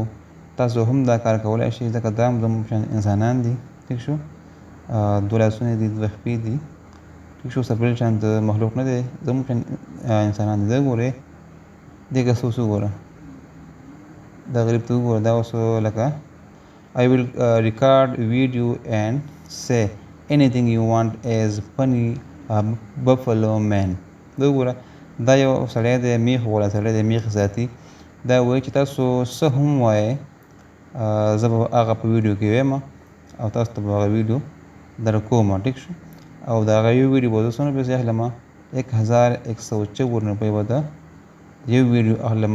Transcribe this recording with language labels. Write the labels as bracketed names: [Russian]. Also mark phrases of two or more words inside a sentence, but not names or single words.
[Pashto] تاسو هم دا کار کولی شئ ځکه دا هم زموږ شان انسانان دي. ټیک شو. 2 لاسونه دي 2 خپې دي. ټیک شو. سر بل شان د مخلوق نه دی زموږ شان انسانان دي. دا ګورئ دې کس اوس وګوره دا غریب ته وګوره دا اوس لکه [English] I will record video and say anything you want as funny buffalo man. [Pashto] دا وګوره دا یو سړی دی میخ والا سړی دی میخ ساتي. دا وایي چې تاسو څه هم وایئ زه به هغه په ویډیو کې وایم او تاسو ته به هغه ویډیو در کوم. ټیک شو. او د هغه یو ویډیو به زه څومره پیسې اخلم 1154 روپۍ به د یو ویډیو اخلم.